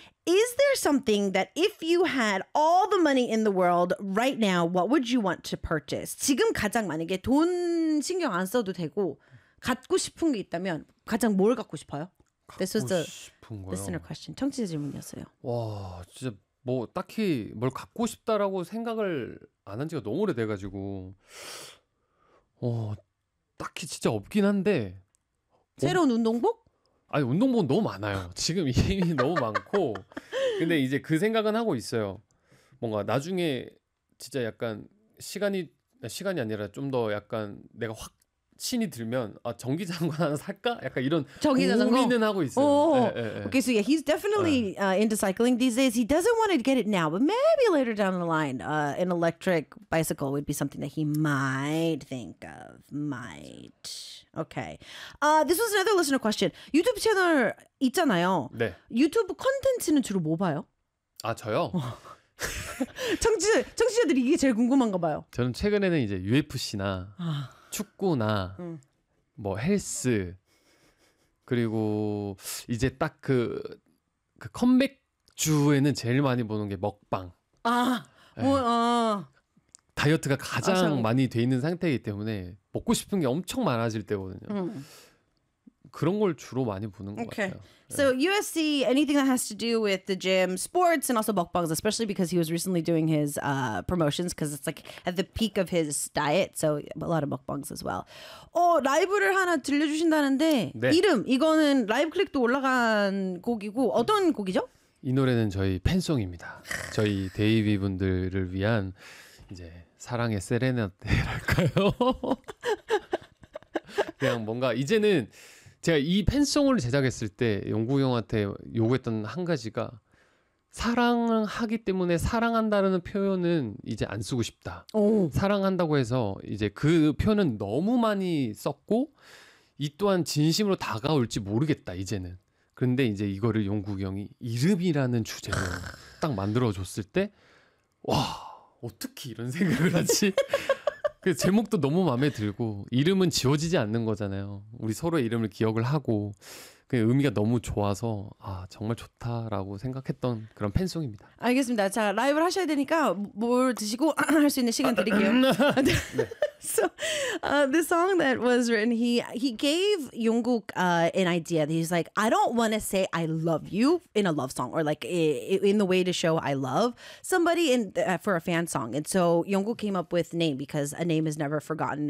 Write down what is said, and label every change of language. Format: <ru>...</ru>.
<en>Is there something that if you had all the money in the world right now, what would you want to purchase?</en> <ko>지금 가장 만약에 돈 신경 안 써도 되고 갖고 싶은 게 있다면 가장 뭘 갖고 싶어요? 갖고</ko> <en>This was the</en> <ko>싶은 거요?</ko> <en>listener question.</en> <ko>청취자 질문이었어요. 와, 진짜 뭐 딱히 뭘 갖고 싶다라고 생각을 안 한 지가 너무 오래돼가지고 딱히 진짜 없긴 한데 새로운 운동복? 아니 운동복은 너무 많아요. 지금 이미 너무 많고 근데 이제 그 생각은 하고 있어요. 뭔가 나중에 진짜 약간 시간이 아니라 좀 더 약간 내가 확신이 들면 전기 자전거 하나 살까? 약간 이런 고민은 하고 있어요.</ko> <en>Okay, so yeah, he's definitely into cycling these days. He doesn't want to get it now, but maybe later down the line, an electric bicycle would be something that he might think of. Might. Okay. This was another listener question.</en> <ko>유튜브 채널 있잖아요. 네. 유튜브 콘텐츠는 주로 뭐 봐요? 아, 저요? 청취자들이 이게 제일 궁금한가 봐요. 저는 최근에는 이제 UFC나 축구나 뭐 헬스 그리고 이제 딱 그 컴백 주에는 제일 많이 보는 게 먹방. 아, 뭐 네. 다이어트가 가장 많이 돼 있는 상태이기 때문에 먹고 싶은 게 엄청 많아질 때거든요. 그런 걸 주로 많이 보는 것</ko> <en>okay.</en> <ko>같아요.</ko> <en>So USC, anything that has to do with the gym, sports, and also mukbangs, especially because he was recently doing his promotions, because it's like at the peak of his diet, so a lot of mukbangs as well.</en> <ko>라이브를 하나 들려주신다는데 네. 이름 이거는 라이브 클릭도 올라간 곡이고 어떤 곡이죠? 이 노래는 저희 팬송입니다. 저희 데이비 분들을 위한 이제 사랑의 세레나데랄까요? 그냥 뭔가 이제는 제가 이 팬송을 제작했을 때 용구 형한테 요구했던 한 가지가 사랑하기 때문에 사랑한다라는 표현은 이제 안 쓰고 싶다. 오. 사랑한다고 해서 이제 그 표현은 너무 많이 썼고 이 또한 진심으로 다가올지 모르겠다 이제는. 그런데 이제 이거를 용국이 형이 이름이라는 주제로 딱 만들어줬을 때 와 어떻게 이런 생각을 하지? 그 제목도 너무 마음에 들고 이름은 지워지지 않는 거잖아요. 우리 서로의 이름을 기억을 하고 그 의미가 너무 좋아서 아 정말 좋다라고 생각했던 그런 팬송입니다. 알겠습니다. 자 라이브를 하셔야 되니까 뭘 드시고 할 수 있는 시간 드릴게요. 네.</ko> <en>So the song that was written, he gave Jungkook an idea. He's like, I don't want to say I love you in a love song or like in the way to show I love somebody in for a fan song. And so Jungkook came up with name because a name is never forgotten.</en>